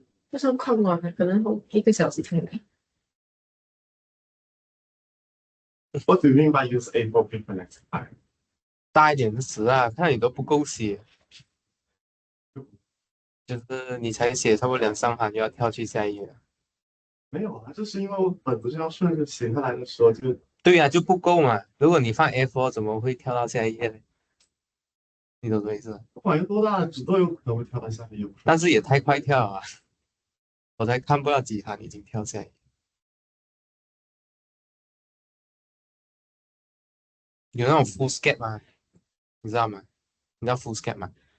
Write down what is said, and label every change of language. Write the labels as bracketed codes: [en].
[zh] 不算框完了，可能1个小时才来。 [en] What do you mean by use A4 paper next time? [zh] 大一点的词啊，看你都不够写，就是你才写差不多2、3行就要跳去下一页了。没有啊，就是因为我本子就要顺着写下来的时候就对呀、就不够嘛。如果你放 A4，怎么会跳到下一页呢？你懂什么意思？不管有多大的纸都有可能会跳到下面。但是也太快跳了啊，我才看不到几行已经跳下一页。有那种 full sketch 吗？你知道吗？你知道 full sketch 吗？